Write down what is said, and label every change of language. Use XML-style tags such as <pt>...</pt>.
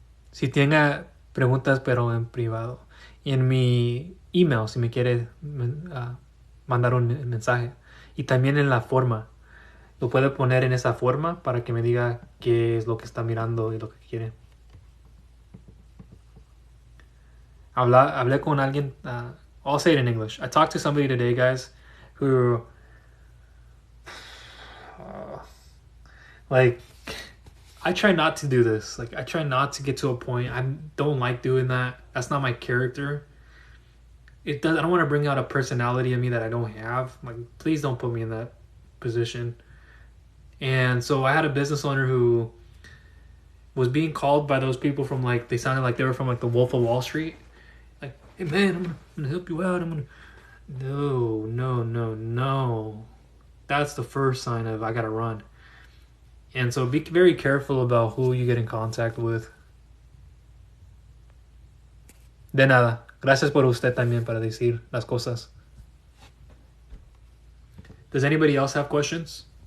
<es>Si tenga preguntas, pero en privado. Y en mi email, si me quiere mandar un mensaje. Y también en la forma. Lo puede poner en esa forma para que me diga qué es lo que está mirando y lo que quiere. Hablé con alguien.</es> <en>I'll say it in English. I talked to somebody today, guys, who Like, I try not to do this. Like, I try not to get to a point. I don't like doing that. That's not my character. It does. I don't want to bring out a personality in me that I don't have. Like, please don't put me in that position. And so I had a business owner who was being called by those people from, like, they sounded like they were from, like, the Wolf of Wall Street. Like, hey man, I'm gonna help you out. No, no, no, no. That's the first sign of I gotta run. And so be very careful about who you get in contact with.</en> <es>De nada. Gracias por usted también para decir las cosas.</es> <en>Does anybody else have questions?</en>